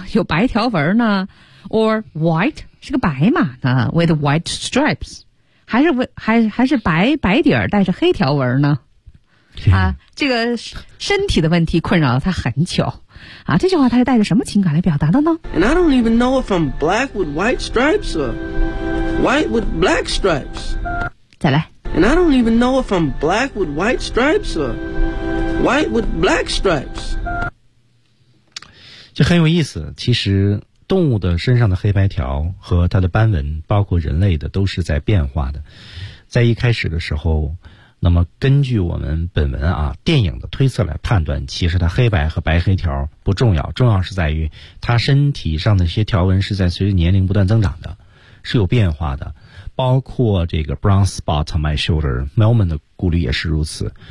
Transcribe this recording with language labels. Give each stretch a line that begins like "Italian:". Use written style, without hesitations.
Chinese: 有白条纹呢 ？
English: Or white
Chinese: 是个白马呢 ？
English: With white stripes，
Chinese: 还是白底儿带着黑条纹呢？啊，这个身体的问题困扰了他很久，啊，这句话他是带着什么情感来表达的呢
English: ？And I don't even know if I'm black with white stripes or white with black stripes.
Chinese: 再来。
English: And I don't even know if I'm black with white stripes or white with black stripes.
Chinese: 这很有意思，其实动物的身上的黑白条和它的斑纹，包括人类的，都是在变化的。在一开始的时候。那么根据我们本文啊电影的推测来判断，其实它黑白和白黑条不重要，重要是在于它身体上的一些条纹是在随着年龄不断增长的，是有变化的，包括这个
English: brown spot on my shoulder，
Chinese: Melman 的顾虑也是如此。